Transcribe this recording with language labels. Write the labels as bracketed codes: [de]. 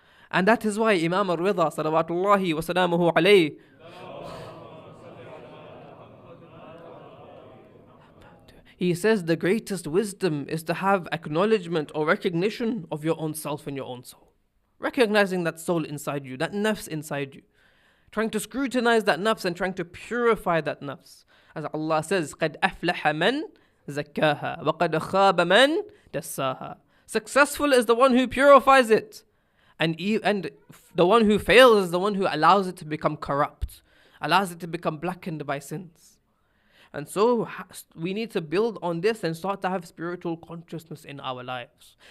[en] And that is why Imam al-Rida salawatullahi wa salamuhu alayhi, he says the greatest wisdom is to have acknowledgement or recognition of your own self and your own soul. Recognizing that soul inside you, that nafs inside you. Trying to scrutinize that nafs and trying to purify that nafs. As Allah says, [ar] قَدْ أَفْلَحَ مَنْ زَكَّاهَا وَقَدْ خَابَ مَنْ دَسَّاهَا. [en] Successful is the one who purifies it. And the one who fails is the one who allows it to become corrupt. Allows it to become blackened by sins. And so we need to build on this and start to have spiritual consciousness in our lives.